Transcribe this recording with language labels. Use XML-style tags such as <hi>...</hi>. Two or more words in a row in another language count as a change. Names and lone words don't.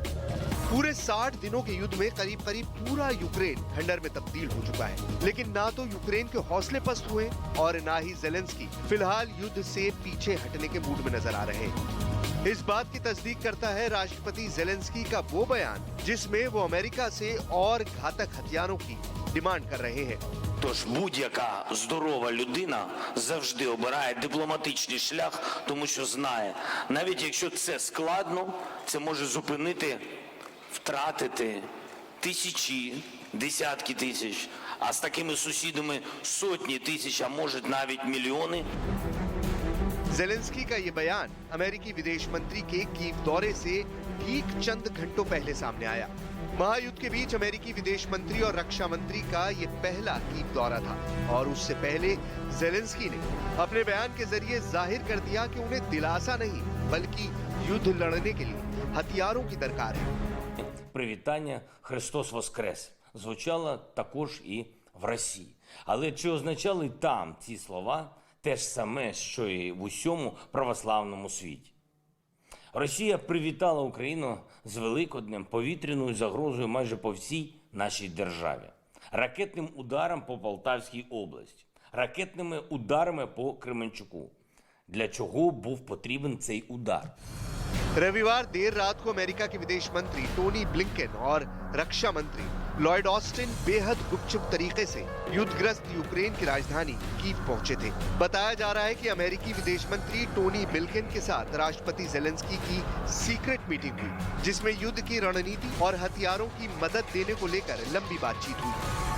<hi>पूरे 60 दिनों के युद्ध में करीब करीब पूरा यूक्रेन खंडर में तब्दील हो चुका है, लेकिन ना तो यूक्रेन के हौसले पस्त हुए और ना ही ज़ेलेंस्की फिलहाल युद्ध से पीछे हटने के मूड में नजर आ रहे हैं। इस बात की तस्दीक करता है राष्ट्रपति ज़ेलेंस्की का वो बयान जिसमें वो अमेरिका से और घातक हथियारों की डिमांड कर रहे हैं।</hi> <uk>Тож будь-яка здорова людина завжди обирає дипломатичний шлях, тому що знає, навіть якщо це складно, це може зупинити, втратити тисячі, десятки тисяч, а з такими сусідами сотні тисяч, а може навіть мільйони.</uk> <hi>ज़ेलेंस्की का ये बयान अमेरिकी विदेश मंत्री के कीव दौरे से ठीक चंद घंटों पहले सामने आया। महायुद्ध के बीच अमेरिकी विदेश मंत्री और रक्षा मंत्री का ये पहला कीव दौरा था और उससे पहले ज़ेलेंस्की ने अपने बयान के जरिए जाहिर कर दिया कि उन्हें दिलासा नहीं बल्कि युद्ध लड़ने के लिए हथियारों की दरकार है।</hi> <uk>Привітання «Христос Воскрес» звучало також і в Росії. Але чи означали там ці слова те ж саме, що і в усьому православному світі? Росія привітала Україну з Великоднем, повітряною загрозою майже по всій нашій державі. Ракетним ударом по Полтавській області, ракетними ударами по Кременчуку. Для чого був потрібен цей удар?</uk> <hi>रविवार देर रात को अमेरिका के विदेश मंत्री टोनी ब्लिंकन और रक्षा मंत्री लॉयड ऑस्टिन बेहद गुपचुप तरीके से युद्धग्रस्त यूक्रेन की राजधानी कीव पहुंचे थे। बताया जा रहा है कि अमेरिकी विदेश मंत्री टोनी ब्लिंकन के साथ राष्ट्रपति ज़ेलेंस्की की</hi> <en>secret meeting</en> <hi>हुई, जिसमें युद्ध की रणनीति और हथियारों की मदद देने को लेकर लंबी बातचीत हुई।</hi>